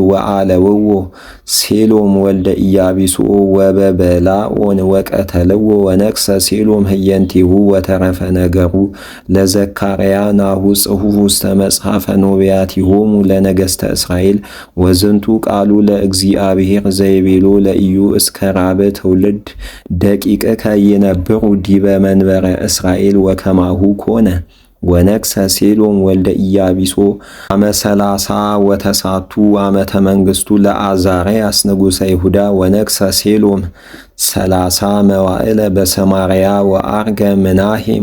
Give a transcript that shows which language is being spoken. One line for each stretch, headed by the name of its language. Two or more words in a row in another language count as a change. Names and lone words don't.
Geez: ወአለውዎ ሴሎም ወልደ ኢያቢሶ ወበበላኦን ወቀተልዎ ወነግሠ ሴሎም ህየንቲሁ ወተረፈ ነገሩ ለዘካርያ ናሁ ጽሑፍ ውስተ መጽሐፈ ኖብያቲሆሙ ለነገሥተ እስራኤል ወዝንቱ ቃሉ ለእግዚአብሔር ዘይቤሎ ለኢዩ እስከ ራብዕ ትውልድ ደቂቅከ ይነብሩ ዲበ መንበረ እስራኤል ወከማሁ ኮነ ወነግሠ ሴሎም ወልደ ኢያቢሶ አመ 30 ዓመተ መንግሥቱ ለዓዛርያስ ንጉሠ ይሁዳ ወነግሠ ሴሎም 30 መዋዕለ በሰማርያ ወአርገ ምናሄም